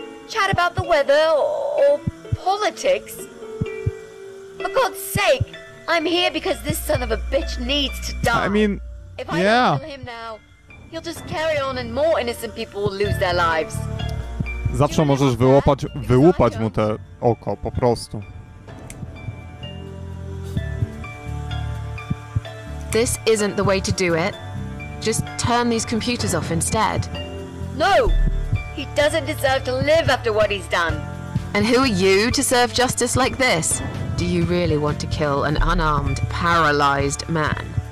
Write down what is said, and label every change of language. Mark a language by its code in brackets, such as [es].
[en] Chat about the weather or politics? For God's sake, I'm here because this son of a bitch needs to die. I mean, if I yeah. don't kill him now, he'll just carry on and more innocent people will lose their lives. [pl] Zawsze możesz wyłupać mu te oko, po prostu. [en] This isn't the way to do it. Just turn these computers off instead. No! He doesn't deserve to live after what he's done. And who are you to serve justice like this? Do you really want to kill an unarmed, paralyzed man?